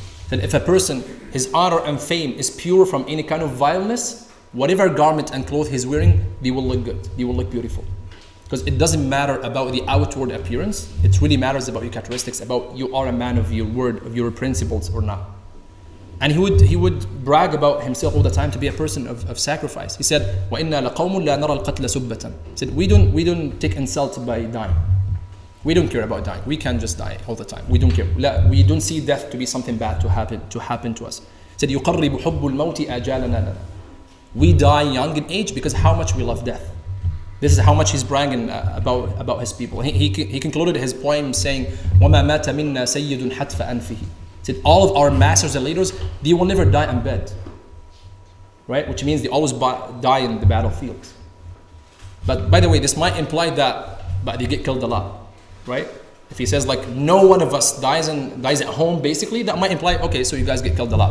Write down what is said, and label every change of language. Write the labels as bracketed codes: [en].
[en] That if a person, his honor and fame is pure from any kind of vileness, whatever garment and cloth he's wearing, they will look good, they will look beautiful. Because it doesn't matter about the outward appearance, it really matters about your characteristics, about you are a man of your word, of your principles or not. And he would brag about himself all the time to be a person of sacrifice. He said, [ar] وَإِنَّا لَقَوْمٌ لَا نَرَى الْقَتْلَ سُبَّةً. [en] He said, we don't take insult by dying. We don't care about dying. We can just die all the time. We don't care. We don't see death to be something bad to happen to us. He said, [ar] يُقَرِّبُ حُبُّ الْمَوْتِ آجَالَنَا لَنَا. [en] We die young in age because how much we love death. This is how much he's bragging about his people. He concluded his poem saying, [ar] وَمَا مَاتَ مِنَّا سَيِّدٌ حَتْفَ أَنْفِهِ. [en] He said, all of our masters and leaders, they will never die in bed. Right? Which means they always die in the battlefield. But by the way, this might imply that they get killed a lot. Right? If he says like no one of us dies at home, basically, that might imply, okay, so you guys get killed a lot.